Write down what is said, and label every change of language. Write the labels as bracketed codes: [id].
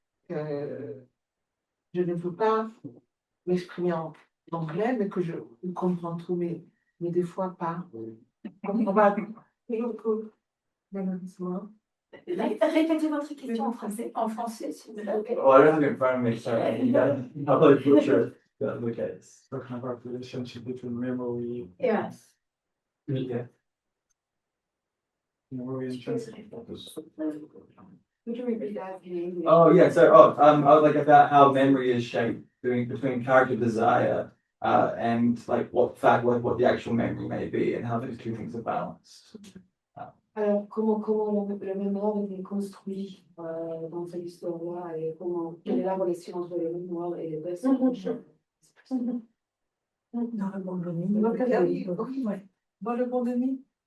[fr] que je ne peux pas m'exprimer en anglais, mais que je comprends tout, mais des fois pas. On va malheureusement. Répétez votre question en français. En français, s'il vous plaît. [en] Oh, I don't have it in front of me, sorry. I'll probably butcher the case. Talking about the relationship between memory, Yes. Yeah. memory and translation. Would you repeat that in English? Oh yeah, so I was like about how memory is shaped between character desire and like what the actual memory may be and how those two things are balanced. [fr] Alors, comment le mémoire est construit dans cette histoire-là et quelle est la relation entre les mémoires et les personnages? Dans le bon demi. Dans le bon demi.